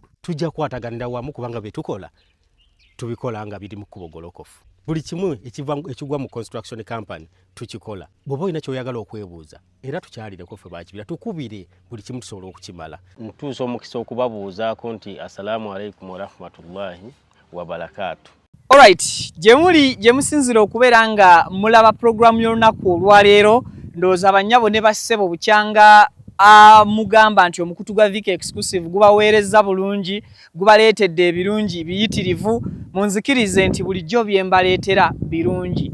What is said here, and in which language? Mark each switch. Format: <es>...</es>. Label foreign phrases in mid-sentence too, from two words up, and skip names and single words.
<lg>Tujja kwataganira wamu kubanga bye tukola tubikola nga biri mu kkubo golokofu. Buli kimu ekigwa mu</lg> <en>construction company</en> <lg>tukikola. Bw'oba olina ky'oyagala okwebuuza era tukyalireko ffe ba Kibira tukubire buli kimu tusobola okukimala. Ntuusa omukisa okubabuuzaako nti</lg> <ar>السلام عليكم ورحمة الله وبركاته.</ar> <lg>Alright, gye musinzira okubeera nga mulaba programu y'olunaku olwaleero, ndowooza bannyabo ne bassebo bukyanga mugamba nti omukutu gwa Vika Exclusive gubaweereza bulungi, gubaleetedde ebirungi biyitirivu, munzikirize nti bulijjo bye mbaleetera birungi.</lg>